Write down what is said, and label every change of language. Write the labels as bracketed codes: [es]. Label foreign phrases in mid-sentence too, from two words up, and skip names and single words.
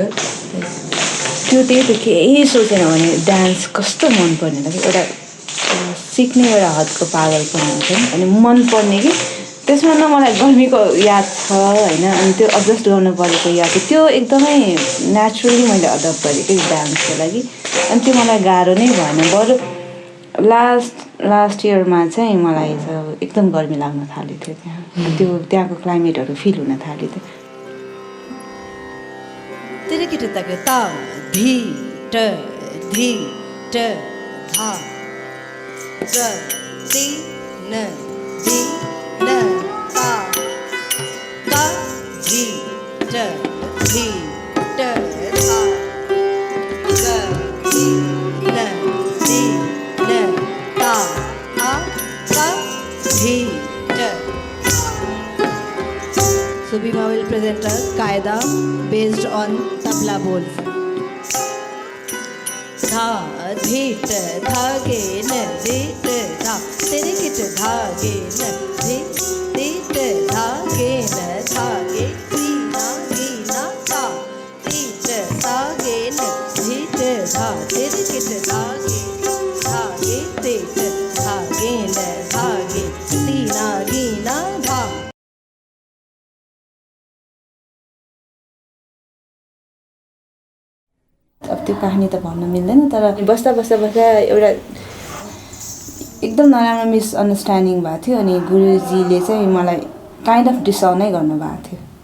[ne] त्यो त्यही त केही सोचेन भने डान्स कस्तो मनपर्ने कि एउटा सिक्ने एउटा हदको पागलपन हुन्छ नि अनि मनपर्ने कि त्यसमा न मलाई गर्मीको याद छ होइन अनि त्यो एडजस्ट गर्नु परेको याद छ त्यो एकदमै नेचुरली मैले अडप्ट गरेँ कि डान्सको लागि अनि त्यो मलाई गाह्रो नै भएन बरु [en] last year [ne] चाहिँ मलाई एकदम गर्मी लाग्न थालेको थियो त्यहाँ त्यो त्यहाँको क्लाइमेटहरू फिल हुन थालेको थियो धी ट धी ट धा ज ति न धी न ता ता धी ट धी ट धा ज ति न धी न ता आ ता धी ट [en] Subima will present a qaida based on tabla bols. Dha dhit dhage na dhit dha tere kit dhage na dhit dhit dhage na dhage si na gi na ta dhit dhage na dhit dha tere kit dhage dhage dhit dhage na dhage si na gi na dha. [ne] अब त्यो कहानी त भन्न मिल्दैन तर बस्दा एउटा एकदम नराम्रो मिसअन्डरस्ट्यान्डिङ भएको थियो अनि गुरुजीले चाहिँ मलाई [en] kind of [ne] डिसाउनै गर्नुभएको थियो।